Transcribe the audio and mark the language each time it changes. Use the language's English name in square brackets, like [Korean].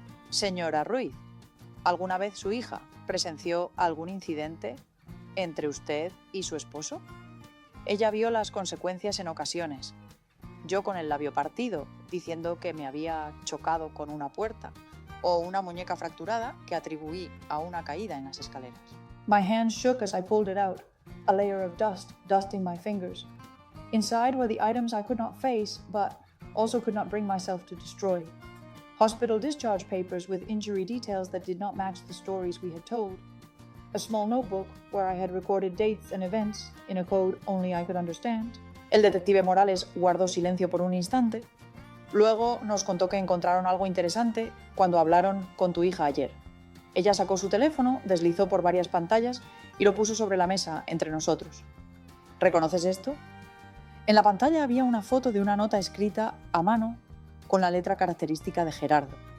[Spanish] Señora Ruiz, ¿alguna vez su hija presenció algún incidente entre usted y su esposo? Ella vio las consecuencias en ocasiones. Yo con el labio partido, diciendo que me había chocado con una puerta, o una muñeca fracturada que atribuí a una caída en las escaleras. [English] My hand shook as I pulled it out, a layer of dust dusting my fingers. Inside were the items I could not face, but also could not bring myself to destroy. Hospital discharge papers with injury details that did not match the stories we had told. A small notebook where I had recorded dates and events in a code only I could understand. [Spanish] El detective Morales guardó silencio por un instante. Luego nos contó que encontraron algo interesante cuando hablaron con tu hija ayer. Ella sacó su teléfono, deslizó por varias pantallas y lo puso sobre la mesa entre nosotros. ¿Reconoces esto? En la pantalla había una foto de una nota escrita a mano con la letra característica de Gerardo.